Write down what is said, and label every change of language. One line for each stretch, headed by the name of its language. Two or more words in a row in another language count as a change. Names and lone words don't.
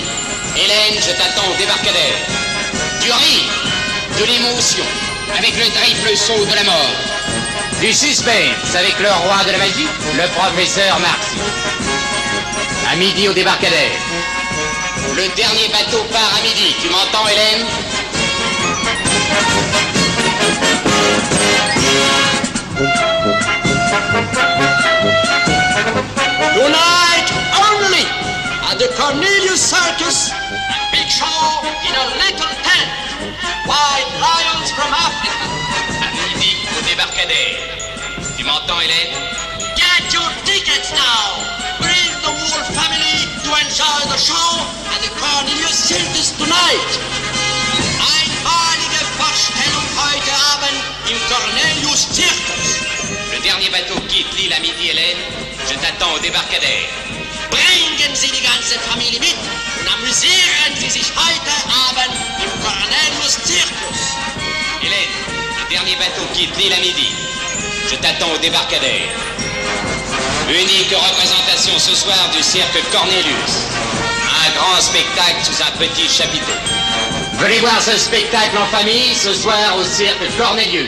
French: Hélène, je t'attends au débarcadère. Du rire, de l'émotion, avec le triple saut de la mort. Du suspense avec le roi de la magie, le professeur Marcy. À midi au débarcadère. Le dernier bateau part à midi. Tu m'entends, Hélène?
English: Tonight only at the Cornelius Circus, a big show in a little tent. White lions from Africa.
French: À midi au débarcadère. Tu m'entends, Hélène?
English: Get your tickets now. Bring the whole family to enjoy the show at the Cornelius Circus tonight.
German: Einmalige Vorstellung heute Abend im Cornelius Circus.
French: Le dernier bateau quitte l'île à midi, Hélène. Je t'attends au débarcadère.
German: Bringen Sie die ganze Familie mit und amüsieren Sie sich heute Abend im Cornelius Circus.
French: Hélène, le dernier bateau quitte l'île à midi. Je t'attends au débarcadère. Unique représentation ce soir du cirque Cornelius. Un grand spectacle sous un petit chapiteau. Venez voir ce spectacle en famille ce soir au cirque Cornelius.